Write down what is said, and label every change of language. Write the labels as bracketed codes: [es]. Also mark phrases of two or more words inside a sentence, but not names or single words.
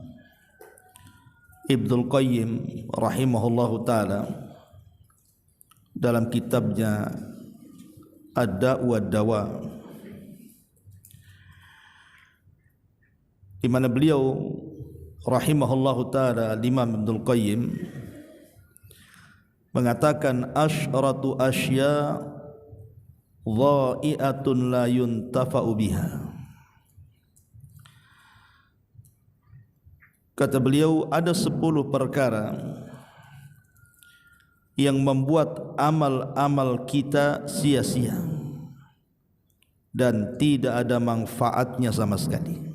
[id] Ibnul Qayyim [ar] رحمه الله تعالى [id] dalam kitabnya Ad-Da' wa Dawa, di mana beliau [ar] رحمه الله تعالى [id] Imam Ibnul Qayyim mengatakan [ar] عشرة أشياء ضائعة لا ينتفع بها. [id] Kata beliau, ada 10 perkara yang membuat amal-amal kita sia-sia dan tidak ada manfaatnya sama sekali.